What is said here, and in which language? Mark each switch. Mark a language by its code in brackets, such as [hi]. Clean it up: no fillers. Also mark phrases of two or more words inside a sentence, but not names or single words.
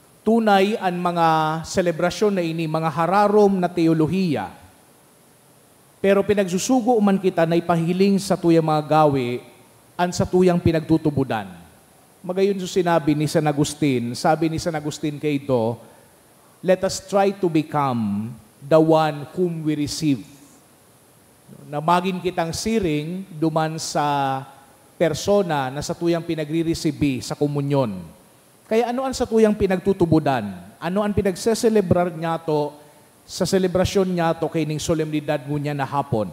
[bik] tunay ang mga selebrasyon na ini, mga hararom na teolohiya. Pero pinagsusugo man kita na ipahiling sa tuyang mga gawi an sa tuyang pinagtutubudan. Magayon so sinabi ni San Agustin, sabi ni San Agustin kay ito, [en] let us try to become the one whom we receive. [bik] Na maging kitang siring duman sa persona na sa tuyang pinagre-receive sa komunyon. Kaya ano ang sa tuyang pinagtutubudan? Ano ang pinagseselebrar niya to sa selebrasyon niya to kay ning solemnidad mo niya na hapon?